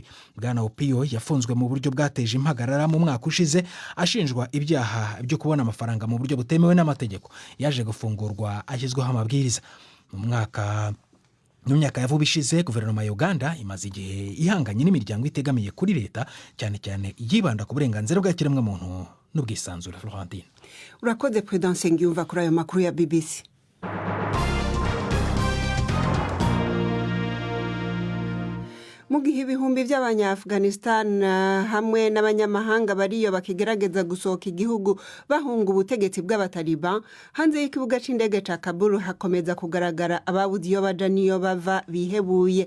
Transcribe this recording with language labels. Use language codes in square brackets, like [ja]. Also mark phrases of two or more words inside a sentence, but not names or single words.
[rw] Bwana Opio yafunzwe mu buryo bwateje impagarara mu mwaka ushize ashinjwa ibyaha byo kubona amafaranga mu buryo butemewe n'amategeko. Yaje gufungurwa ashyizweho amabwiriza. Mu myaka ya vuba ishize guverinoma ya Uganda imaze igihe ihanganye n'imiryango itegamiye kuri leta cyane cyane yibanda ku burenganzira bwa kiremwamuntu n'ubwisanzure. Florentine urakoze Prudence Ngiyumva kuri ayo makuru ya BBC. Mu gihe ibihumbi by'Abanya-Afghanistan hamwe n'abanyamahanga bariyo bakigerageza gusohoka igihugu bahunga ubutegetsi bw'abataliban, hanze y'ikibuga c'indege ca Kabul hakomeza kugaragara ababuze iyo baja niyo bava bihebuye.